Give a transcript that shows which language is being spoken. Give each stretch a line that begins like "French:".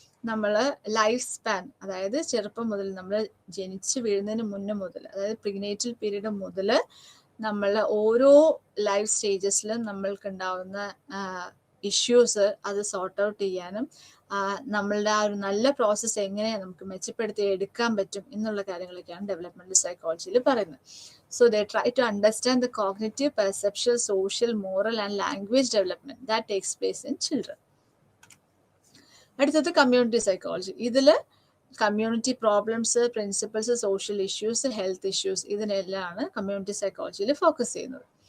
Malayalam: നമ്മൾ life span, അതായത് ചെറുപ്പം മുതൽ നമ്മൾ ജനിച്ച് വീഴുന്നതിന് മുന്നേ മുതൽ, അതായത് പ്രീനേറ്റൽ പീരീഡ് മുതൽ നമ്മൾ ഓരോ ലൈഫ് സ്റ്റേജസിലും നമ്മൾക്ക് ഉണ്ടാവുന്ന ഇഷ്യൂസ് അത് സോർട്ട് ഔട്ട് ചെയ്യാനും നമ്മളുടെ ആ ഒരു നല്ല പ്രോസസ്സ് എങ്ങനെയാണ് നമുക്ക് മെച്ചപ്പെടുത്തി എടുക്കാൻ പറ്റും എന്നുള്ള കാര്യങ്ങളൊക്കെയാണ് ഡെവലപ്മെന്റൽ സൈക്കോളജിയിൽ പറയുന്നത്.
English: So they try to understand the cognitive, perceptual, social, moral and language development that takes place in children.
Malayalam: അടുത്തത് കമ്മ്യൂണിറ്റി സൈക്കോളജി. ഇതിൽ community problems, principles, social issues, health issues ഇതിനെല്ലാം കമ്മ്യൂണിറ്റി സൈക്കോളജിയിൽ ഫോക്കസ് ചെയ്യുന്നത്.